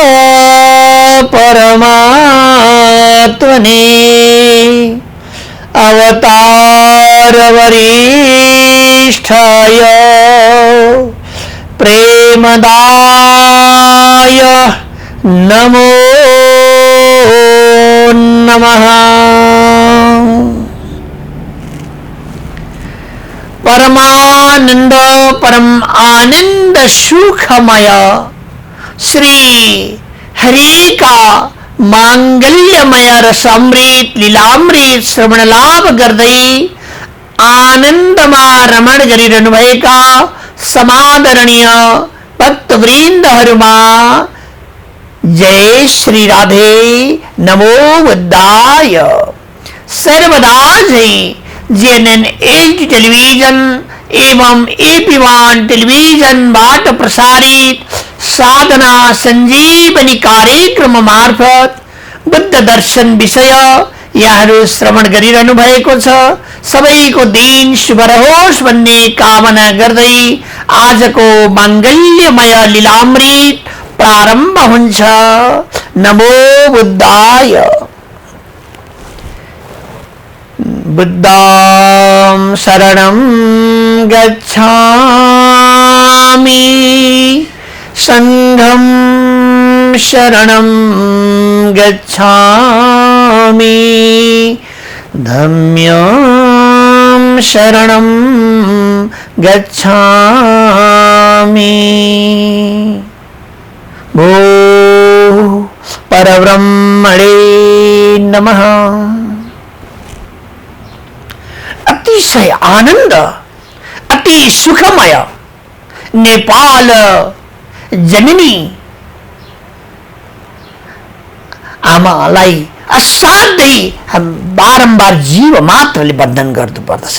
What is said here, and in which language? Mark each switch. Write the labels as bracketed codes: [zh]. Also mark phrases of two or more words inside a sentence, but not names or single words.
[sa] परमात्मने अवतार वरिष्ठाय प्रेमदाय नमो नमः। [ne] परमानंद परम आनंद सुखमय श्री हरि का मांगल्यमय रसामृत लीलामृत श्रवण लाभ गर्दै आनंदमा रमण गरिरहनु भएका समादरणीय भक्तवृन्दहरुमा जय श्री राधे। [sa] नमो बुद्धाय। [ne] सर्वदा जय जेएनएन एचडी टेलिविजन एवं AP1 टेलिविजन बाट प्रसारित साधना संजीवनी कार्यक्रम मार्फत बुद्ध दर्शन विषय यहाँहरू श्रवण गरिरहनु भएको छ। सबैको दिन शुभ रहोस् भन्ने कामना गर्दै आजको मांगल्यमय लीलामृत प्रारम्भ हुन्छ। [sa] नमो बुद्धाय। [pi] बुद्धं शरणं गच्छामि संघं शरणं गच्छामि धम्मं शरणं गच्छामि। [sa] भो परब्रह्मणे नमः। [ne] अतिशय आनंद अति सुखमय नेपाल जननी आमालाई असाध्यै बारम्बार जीव मात्रले बन्धन गर्नु पर्दछ।